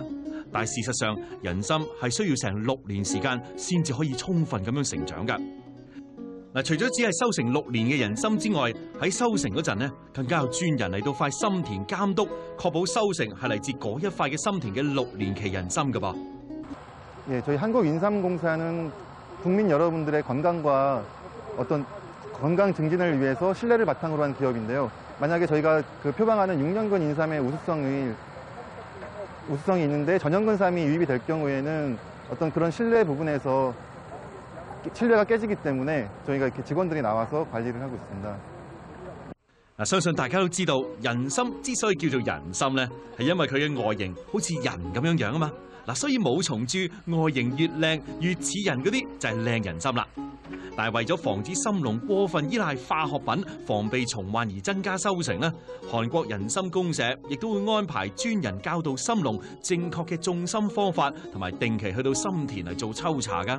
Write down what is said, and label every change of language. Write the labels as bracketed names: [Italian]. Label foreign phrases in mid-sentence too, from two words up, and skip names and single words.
[Cantonese] 但係事實上，人參係需要成6年時間先至可以充分咁樣成長㗎。嗱，除咗只係收成6年嘅人參之外，喺收成嗰陣呢，更加有專人嚟到塊參田監督，確保收成係嚟自嗰一塊嘅參田嘅6年期人參㗎噃。 [Korean] 예, 저희 한국인삼공사는 국민 여러분들의 건강과 어떤 건강 증진을 위해서 신뢰를 바탕으로 한 기업인데요. 만약에 저희가 그 표방하는 6년근 인삼의 우수성이 있는데 전형근삼이 유입이 될 경우에는 어떤 그런 신뢰 부분에서 신뢰가 깨지기 때문에 저희가 이렇게 직원들이 나와서 관리를 하고 있습니다. [Cantonese] 嗱，相信大家都知道，人參之所以叫做人參咧，係因為佢嘅外形好似人咁樣啊嘛。嗱，所以冇蟲蛀，外形越靚越似人嗰啲就係靚人參啦。但係為咗防止參農過分依賴化學品，防備蟲患而增加收成咧，韓國人參公社亦都會安排專人教導參農正確嘅種參方法，同埋定期去到參田嚟做抽查㗎。